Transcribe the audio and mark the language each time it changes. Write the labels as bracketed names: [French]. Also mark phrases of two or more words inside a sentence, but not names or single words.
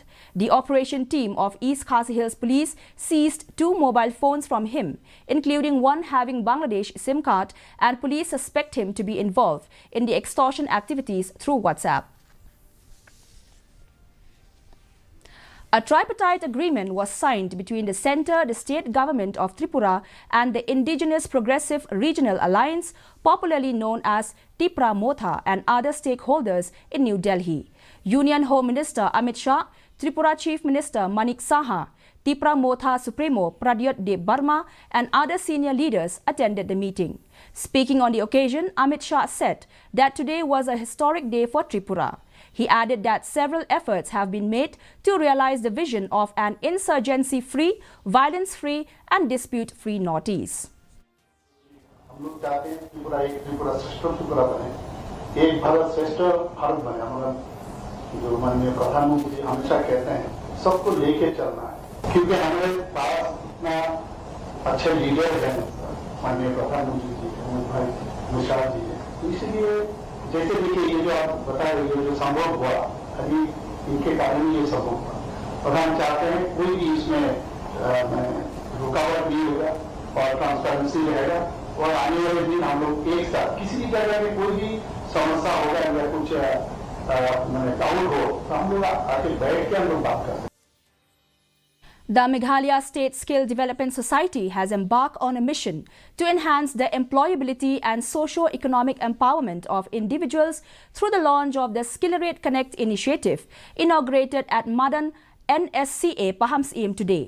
[English] The operation team of East Khasi Hills Police seized 2 mobile phones from him, including one having Bangladesh SIM card, and police suspect him to be involved in the extortion activities through WhatsApp. A tripartite agreement was signed between the centre, the state government of Tripura and the Indigenous Progressive Regional Alliance, popularly known as Tripura Motha and other stakeholders in New Delhi. Union Home Minister Amit Shah, Tripura Chief Minister Manik Saha, Tripura Motha Supremo Pradyut Deb Barma and other senior leaders attended the meeting. Speaking on the occasion, Amit Shah said that today was a historic day for Tripura. He added that several efforts have been made to realize the vision of an insurgency-free, violence-free and dispute-free Northeast. [Hindi] हम लोग चाहते हैं त्रिपुरा एक त्रिपुरा श्रेष्ठ त्रिपुरा बने, एक भारत श्रेष्ठ भारत बने। हमारा जो माननीय प्रधानमंत्री हमेशा कहते हैं सबको लेके चलना है, क्योंकि हमारे पास इतना अच्छे लीडर हैं, माननीय प्रधानमंत्री जी, अमित भाई निशाद जी हैं। तो इसलिए जैसे देखिए ये जो आप बता रहे हो जो संभव हुआ, अभी इनके कारण ये सब हुआ। और हम चाहते हैं कोई भी इसमें रुकावट नहीं होगा और ट्रांसपेरेंसी रहेगा और आने वाले दिन हम लोग एक साथ किसी भी जगह में कोई भी समस्या होगा या कुछ डाउट हो तो हम लोग आके बैठ के हम लोग बात करते हैं। [English] The Meghalaya State Skill Development Society has embarked on a mission to enhance the employability and socio-economic empowerment of individuals through the launch of the Skillerate Connect initiative, inaugurated at Madan NSCA Pahamsim today.